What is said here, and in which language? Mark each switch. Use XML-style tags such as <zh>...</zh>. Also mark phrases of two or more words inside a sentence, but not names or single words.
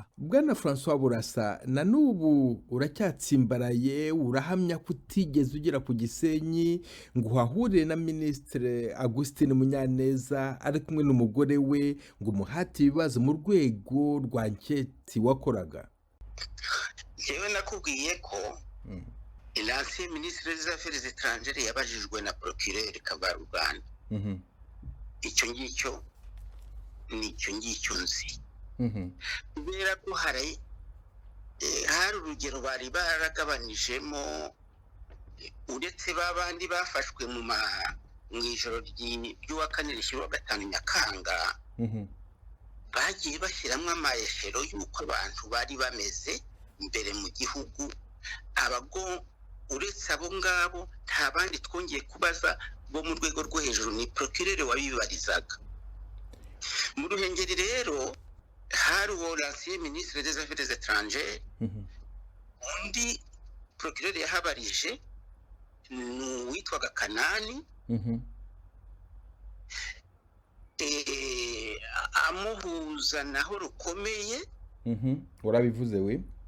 <rw>Bwana Francois Burasa, na nubu uracyatsimbaraye urahamya kutigeze ugera ku Gisenyi ngo uhahure na ministre Augustin Munyaneza ari kumwe n'umugore we ngo umuhate ibibazo mu rwego rwa anketi wakoraga? Yewe nakubwiye ko</rw> <fr>l'ancien ministre des Affaires étrangères</fr> <rw>yabajijwe na procureur Kabaruganda. Icyo ngicyo nzi. Kubera ko hari urugero bari baragabanijemo uretse babandi bafashwe mu ijoro ry'uwa kane rishyira gatanu Nyakanga bagiye bashyiramo amayeshero y'uko abantu bari bameze imbere mu gihugu. Uretse abo ngabo nta bandi twongeye kubaza bo mu rwego rwo hejuru, ni procureur wabibarizaga. Mu Ruhengeri rero hari uwo</rw> <fr>l'ancien ministre des affaires étrangères,</fr> <rw>undi procureur yahabarije witwaga Kanani, amuhuza naho rukomeye. urabivuze we.</rw>